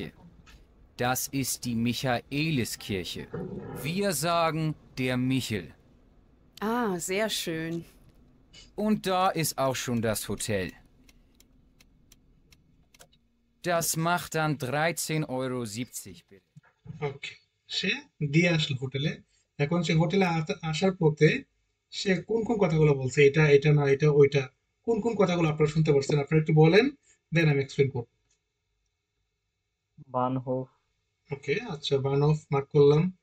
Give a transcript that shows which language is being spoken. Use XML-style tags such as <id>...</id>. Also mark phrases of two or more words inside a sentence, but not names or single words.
<de>Das ist die Michaeliskirche. Wir sagen der Michel. Ah, sehr schön. Und da ist auch schon das Hotel. Das macht dann 13,70 Euro bitte.</de> <bn>ওকে, সে দিয়ে আসলো হোটেলে। এখন সে হোটেলে আসার পথে সে কোন কোন কথাগুলো বলছে, এটা এটা না এটা ওইটা, কোন কোন কথাগুলো আপনারা শুনতে পারছেন? আপনারা একটু বলেন, দেন আমি এক্সপ্লেন করব। বানহোফ। ওকে, আচ্ছা, বানহোফ মার্ক করলাম।</bn>